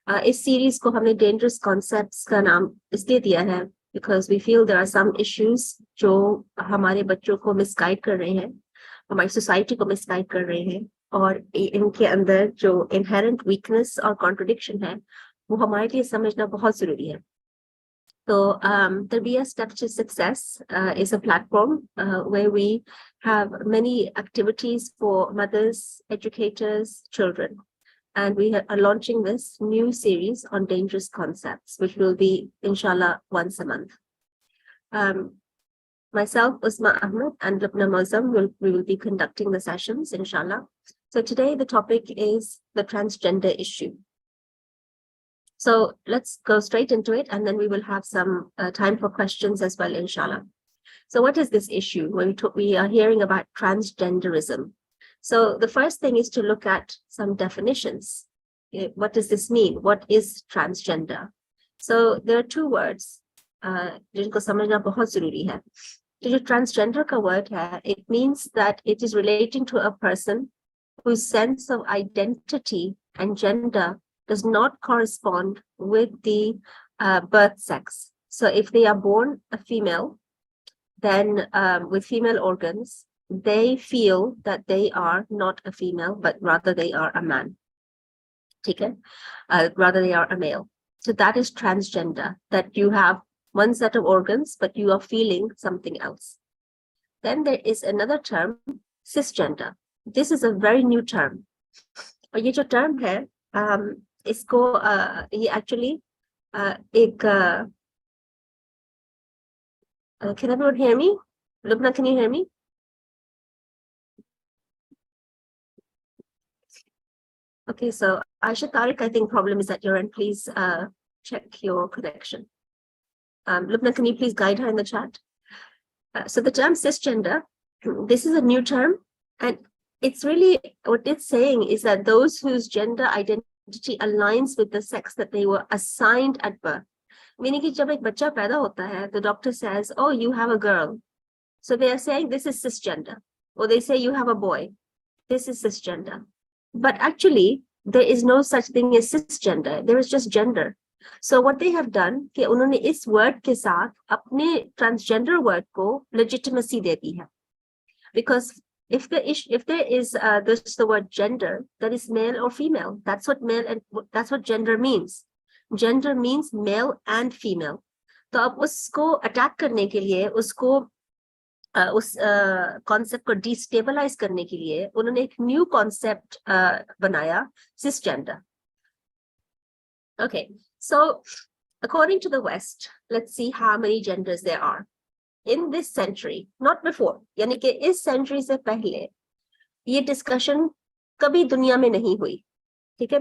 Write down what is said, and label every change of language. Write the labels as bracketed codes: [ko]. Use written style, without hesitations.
[hi] इस सीरीज को हमने डेंजरस कॉन्सेप्ट्स का नाम इसलिए दिया है [en] because we feel there are some issues [hi] जो हमारे बच्चों को मिसगाइड कर रहे हैं, हमारी सोसाइटी को मिसगाइड कर रहे हैं, और इनके अंदर जो इनहेरेंट वीकनेस और कॉन्ट्रडिक्शन है वो हमारे लिए समझना बहुत जरूरी है। [en] So, Tarbiya Steps to Success is a platform where we have many activities for mothers, educators, children. And we are launching this new series on dangerous concepts, which will be, inshallah, once a month. Myself, Usma Ahmed, and Lubna Mozam, we will be conducting the sessions, inshallah. So today the topic is the transgender issue. So let's go straight into it, and then we will have some time for questions as well, inshallah. So what is this issue? We are hearing about transgenderism. So the first thing is to look at some definitions. What does this mean? What is transgender? So there are two words. [hi] जिनको समझना बहुत जरूरी है। तो जो transgender का word है, [en] it means that it is relating to a person whose sense of identity and gender does not correspond with the birth sex. So if they are born a female, then with female organs, they feel that they are not a female, but rather they are a man. Okay? Rather they are a male. So that is transgender, that you have one set of organs, but you are feeling something else. Then there is another term, cisgender. This is a very new term. [hi] और ये जो term है, इसको ये actually एक [en] can everyone hear me? Lubna, can you hear me? Okay, so Aisha Tariq, I think problem is at your end. Please check your connection. Lubna, can you please guide her in the chat? So the term cisgender, this is a new term, and it's really, what it's saying is that those whose gender identity aligns with the sex that they were assigned at birth. Meaning [hi] कि जब एक बच्चा पैदा होता है, [en] the doctor says, oh, you have a girl. So they are saying this is cisgender. Or they say you have a boy. This is cisgender. But actually, there is no such thing as cisgender. There is just gender. So what they have done, [hi] कि उन्होंने इस word के साथ अपने transgender word को legitimacy दे दी है. [en] Because if there is the word gender, that is male or female. That's what gender means. Gender means male and female. [hi] तो अब उसको attack करने के लिए, उसको उस concept को destabilize करने के लिए उन्होंने एक new concept बनाया, cisgender. [en] Okay, so according to the West, let's see how many genders there are. In this century, not before, [hi] यानी कि इस century से पहले ये discussion कभी दुनिया में नहीं हुई, ठीक है?